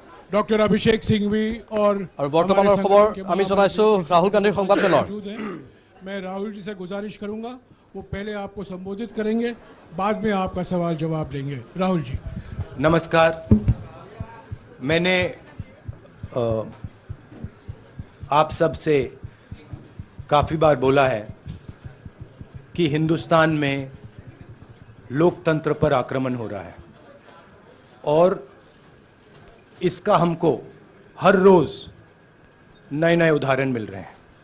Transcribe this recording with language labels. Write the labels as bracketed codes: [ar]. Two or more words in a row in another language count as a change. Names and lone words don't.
[hi] ডক্টর অভিষেক সিংভি और [as] বর্তমানৰ খবৰ আমি জনাইছো ৰাহুল গান্ধীৰ সংবাদমেলৰ। [hi] मैं राहुल जी से गुजारिश करूंगा वो पहले आपको संबोधित करेंगे, बाद में आपका सवाल जवाब देंगे। राहुल जी। नमस्कार। मैंने आप सब से काफ़ी बार बोला है कि हिंदुस्तान में लोकतंत्र पर आक्रमण हो रहा है और इसका हमको हर रोज़ नए नए उदाहरण मिल रहे हैं।